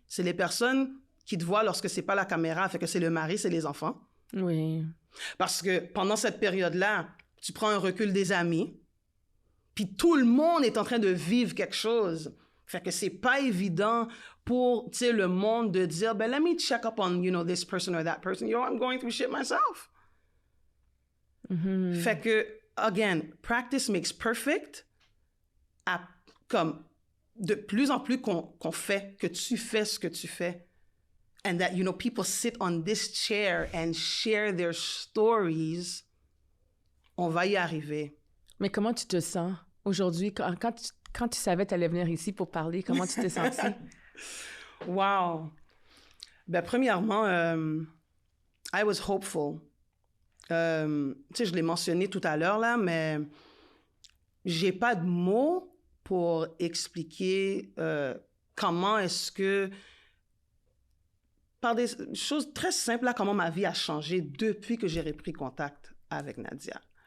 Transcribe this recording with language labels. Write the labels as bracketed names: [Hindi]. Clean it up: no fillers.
[French] C'est les personnes qui te voient lorsque c'est pas la caméra, fait que c'est le mari, c'est les enfants. Oui. Parce que pendant cette période-là, tu prends un recul des amis, puis tout le monde est en train de vivre quelque chose. Fait que c'est pas évident pour, tu sais, le monde de dire, [English] let me check up on, this person or that person. I'm going through shit myself. Mm-hmm. [French] Fait que, [English] again, practice makes perfect. [French] Comme de plus en plus qu'on fait, que tu fais ce que tu fais, [English] and that, people sit on this chair and share their stories, [French] on va y arriver. Mais comment tu te sens aujourd'hui? Quand tu savais que tu allais venir ici pour parler, comment tu t'es sentie? Wow! Ben, premièrement, [English] I was hopeful. [French] Tu sais, je l'ai mentionné tout à l'heure, là, mais j'ai pas de mots pour expliquer comment est-ce que, par des choses très simples, là, comment ma vie a changé depuis que j'ai repris contact avec Nadia.